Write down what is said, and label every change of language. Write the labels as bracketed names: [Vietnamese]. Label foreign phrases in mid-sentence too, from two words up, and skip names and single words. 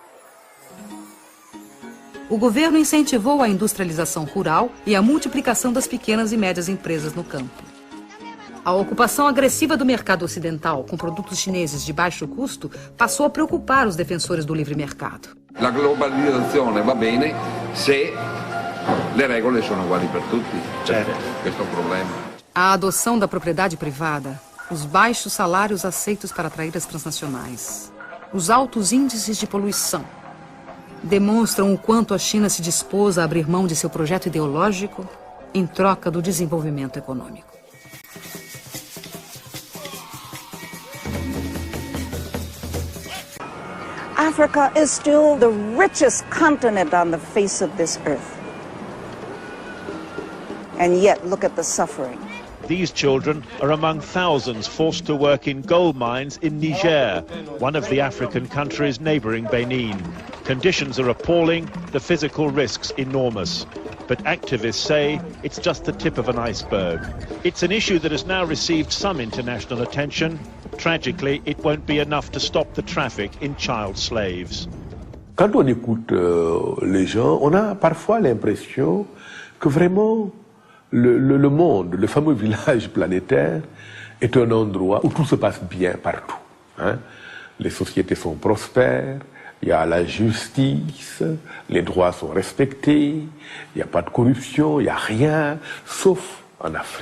[Portuguese] O governo incentivou a industrialização rural e a multiplicação das pequenas e médias empresas no campo. A ocupação agressiva do mercado ocidental com produtos chineses de baixo custo passou a preocupar os defensores do livre mercado. [Italian] La globalizzazione va bene se le regole sono uguali per tutti. Certo. Questo è un problema. [Portuguese] A adoção da propriedade privada, os baixos salários aceitos para atrair as transnacionais, os altos índices de poluição, demonstram o quanto a China se dispôs a abrir mão de seu projeto ideológico em troca do desenvolvimento econômico. [English] Africa is still the richest continent on the face of this earth. And yet, look at the suffering. These children are among thousands forced to work in gold mines in Niger, one of the African countries neighboring Benin. Conditions are appalling, the physical risks enormous. But activists say it's just the tip of an iceberg. It's an issue that has now received some international attention. Tragically, it won't be enough to stop the traffic in child slaves. [French] Quand on écoute les gens, on a parfois l'impression que vraiment le monde, le fameux village planétaire, est un endroit où tout se passe bien partout. Hein? Les sociétés sont prospères, il y a la justice, les droits sont respectés, il n'y a pas de corruption, il n'y a rien, sauf en Afrique.